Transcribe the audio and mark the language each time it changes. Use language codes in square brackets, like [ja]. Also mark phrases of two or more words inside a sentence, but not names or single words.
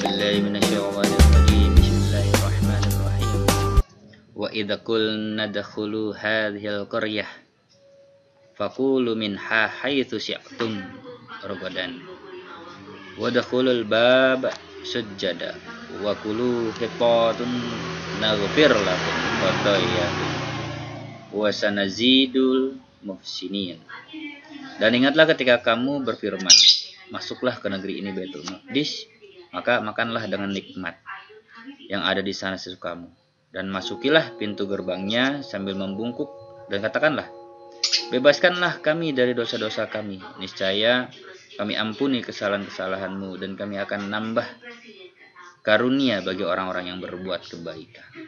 [ar] بالله من الشيطان الرجيم. بسم الله الرحمن الرحيم. وإذا قلنا ادخلوا هذه القرية فكلوا منها حيث شئتم رغدا وادخلوا الباب سجدا وقولوا حطة نغفر لكم خطاياكم وسنزيد المحسنين. [id] Dan ingatlah ketika kamu berfirman, masuklah ke negeri ini Baitul Maqdis, maka makanlah dengan nikmat yang ada di sana sesukamu, dan masukilah pintu gerbangnya sambil membungkuk, dan katakanlah, bebaskanlah kami dari dosa-dosa kami, niscaya kami ampuni kesalahan-kesalahanmu, dan kami akan nambah karunia bagi orang-orang yang berbuat kebaikan.